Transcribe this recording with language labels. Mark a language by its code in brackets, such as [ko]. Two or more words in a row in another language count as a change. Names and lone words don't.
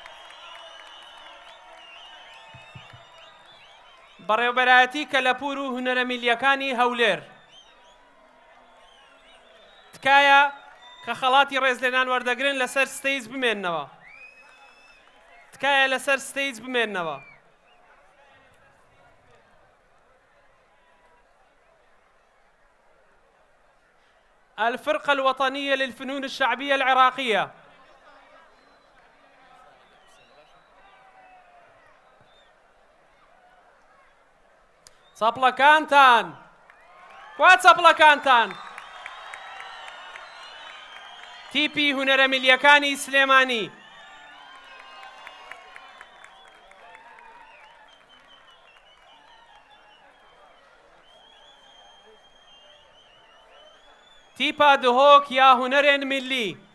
[ckb] بەڕێوەبەرایەتی کەلەپور و هونەرە میلیەکانی هەولێر تکایە کە خەڵاتی ڕێزلێنان وەردەگرن لەسەر ستەیج بمێننەوە تکایە لەسەر ستەیج بمێننەوە [ar] الفرقة الوطنية للفنون الشعبية العراقية [ckb] چەپڵەکانتان کوا چەپڵەکانتان تیپی هونەرە میلیەکانی سلێمانی [ku] تیپا دهۆک یا هونەرێن میلی